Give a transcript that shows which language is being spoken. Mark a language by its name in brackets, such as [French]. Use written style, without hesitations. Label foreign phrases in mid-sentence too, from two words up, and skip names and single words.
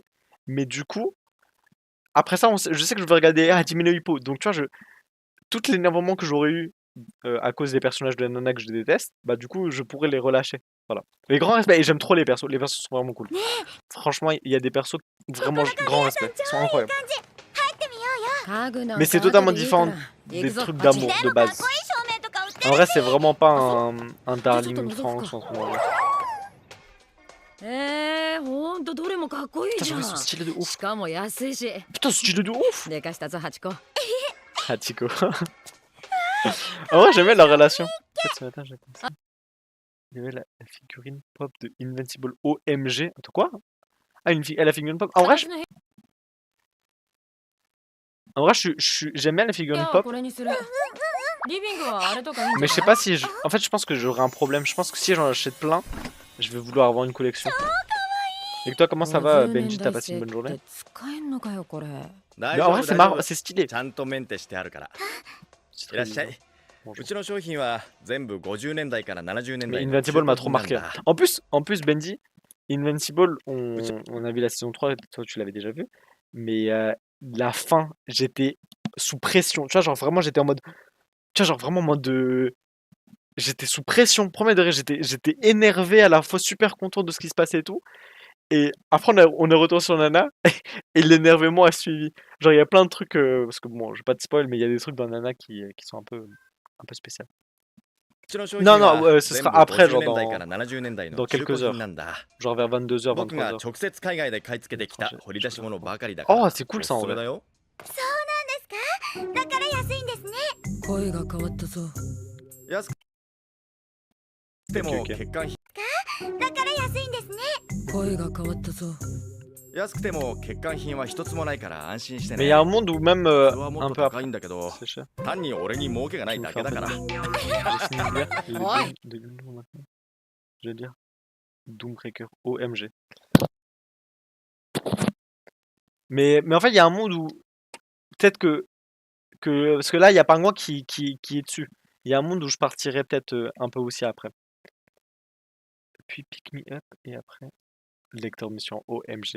[French] Mais du coup, après ça, je sais que je vais regarder Hajime no Ippo. Donc, tu vois, tout l'énervement que j'aurais eu à cause des personnages de la nana que je déteste, bah du coup, je pourrais les relâcher. Voilà. Les grands respects. Et j'aime trop les persos. Les persos sont vraiment cool. Franchement, il y a des persos vraiment grand respect. Ils sont incroyables. [Japanese] 入ってみようよ。家具なん [French] Mais [Japanese] か [French] c'est [Japanese] 後 [French] totalement [Japanese] でいいから [French] différent [Japanese] 行 [French] des [Japanese] くぞ [French] trucs [Japanese] ハチ [French] d'amour [Japanese] で [French] de [Japanese] もかっ [French] base. [Japanese] こいい照明とか売ってる [French] En vrai, c'est vraiment pas un Juste darling ton franc ouvre, en ce moment. [Japanese] ほんとどれもかっこいい [French] Putain, [Japanese] じゃ [French] j'avoue, [Japanese] ん [French] ils sont stylés de [Japanese] し [French] ouf. [Japanese] かも安いし [French] Putain, c'est stylé de ouf. [Japanese] でかしたぞハチコ [French] Hachiko. En vrai, j'aimais leur relation. En fait, ce matin, j'ai pensé. Il y avait la figurine pop de Invincible OMG. Attends, quoi? Ah, la figurine pop. En vrai, j'aime bien la figurine [Japanese] 今日 [French] pop. [Japanese] これにするリビングはあれとかいいんじゃ [French] Mais je sais [Japanese] ない [French] pas si En fait, je pense que j'aurai un problème. Je pense que si j'en achète plein, je vais vouloir avoir une collection. Et toi, comment ça va, [Japanese] 50 [French] Benji? T'as [Japanese] 年代 [French] passé une bonne [Japanese] 製っ [French] journée? [Japanese] て使えんのかよこれ [French] Mais en vrai, c'est marrant, c'est stylé. [Japanese] ちゃんとメンテしてあるから [French] C'est [Japanese] いらっ [French] très [Japanese] しゃ [French] mignon. [Japanese] い [French] Bonjour. [Japanese] うちの商品は全部50年代から70年 [French] Mais [Japanese] 代の [French] Invincible m'a trop [Japanese] 中古 [French] marqué. [Japanese] 品なんだ [French] En plus, Benji, Invincible, on a vu la saison 3, toi tu l'avais déjà vu. Mais la fin, j'étais sous pression. Tu vois, genre vraiment, j'étais en mode. Tu vois, genre vraiment en mode de. J'étais sous pression, premier degré, j'étais énervé à la fois super content de ce qui se passait et tout. Et après, on est retourné sur Nana et l'énervement a suivi. Genre, il y a plein de trucs. Parce que bon, je vais pas te spoil, mais il y a des trucs dans Nana qui sont un peu spéciaux. [Japanese] うちの商品 [French] Non, [Japanese] は [French] non, ce [Japanese] 全 [French] sera [Japanese] 部 [French] après, [Japanese] 50 [French] genre [Japanese] 年代から70年代 [French] dans [Japanese] の中古 [French] quelques heures. [Japanese] 品なんだ [French] Genre vers 22h, [Japanese] 僕が [French] 23h. [Japanese] 直接海外で買い付けてきた [French] Franchement, [Japanese] 掘り出し物ばかりだから [French] Oh, c'est cool ça [Japanese] お [French] en [Japanese] すすめ [French] vrai. [Japanese] だよそうなんですか。だから安いんですね。声が変わったぞ。安くても OK 欠陥品だから安いんですね。声が変わったぞ。安くても欠陥品は一つもないから安心して [French] Mais il [Japanese] ね [French] y a un monde où même [Japanese] それはも [French] un [Japanese] っと [French] peu [Japanese] 高 [French] après. [Japanese] いんだけど [French] C'est cher. [Japanese] 単に俺に儲けがないだけだから [French] Les Singlia et les Ouais. Doom maintenant. Je veux dire Doombreaker OMG. Mais en fait, il y a un monde où peut-être que parce que là, il y a Pingouin qui est dessus. Il y a un monde où je partirais peut-être un peu aussi après. Puis Pick Me Up et après lecteur mission OMG.